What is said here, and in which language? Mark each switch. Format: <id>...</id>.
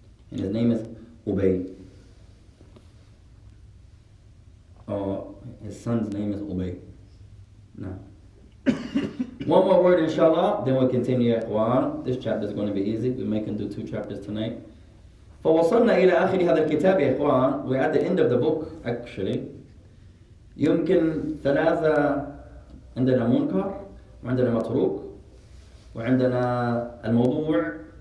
<en>And his name is Ubay. His son's name is Ubay. No. One more word, inshallah, then we'll continue, ya ikhwan. This chapter is going to be easy. We may can do 2 chapters tonight.</en> <ar>فوصلنا إلى آخر هذا الكتاب يا إخوان.</ar> <en>We're at the end of the book actually.</en> <ar>يمكن 3. عندنا منكر وعندنا متروك وعندنا الموضوع.</ar>